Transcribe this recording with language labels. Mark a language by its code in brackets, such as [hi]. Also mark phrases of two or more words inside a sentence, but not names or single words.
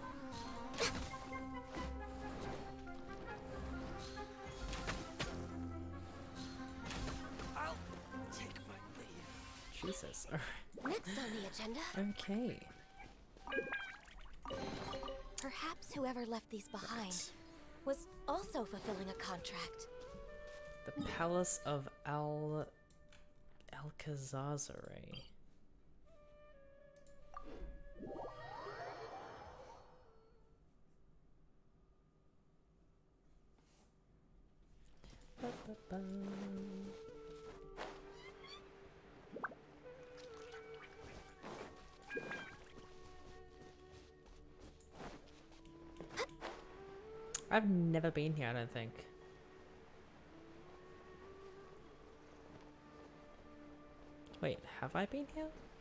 [en] I'll take my leave. Jesus. Next on the agenda, Okay. perhaps whoever left these behind was also fulfilling a contract. The Palace of Alcazarzaray. Ba-ba-ba. I've never been here, I don't think. Wait, have I been here?